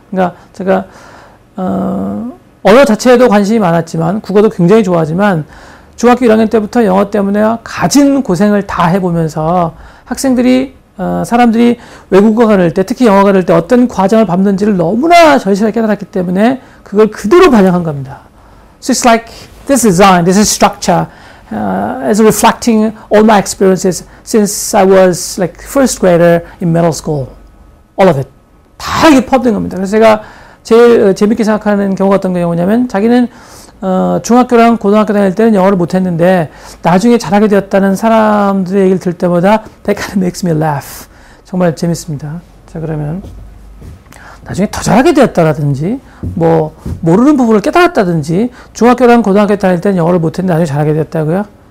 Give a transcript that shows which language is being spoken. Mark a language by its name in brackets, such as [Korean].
[Korean] 그러니까 제가 언어 자체에도 관심이 많았지만 국어도 굉장히 좋아하지만 중학교 1학년 때부터 영어 때문에 가진 고생을 다 해보면서 학생들이 사람들이 외국어 가를 때 특히 영어 가를 때 어떤 과정을 밟는지를 너무나 절실하게 깨달았기 때문에 그걸 그대로 반영한 겁니다. [English] So it's like this design, this is structure as reflecting all my experiences since I was like first grader in middle school. All of it. [Korean] 다 이게 포함된 겁니다. 그래서 제가 제일 재밌게 생각하는 경우가 어떤 경우냐면 자기는 중학교랑 고등학교 다닐 때는 영어를 못했는데 나중에 잘하게 되었다는 사람들의 얘기를 들을 때마다 [English] that kind of makes me laugh. [Korean] 정말 재밌습니다. 자, 그러면 나중에 더 잘하게 되었다라든지 뭐 모르는 부분을 깨달았다든지 중학교랑 고등학교 다닐 때는 영어를 못했는데 나중에 잘하게 되었다고요?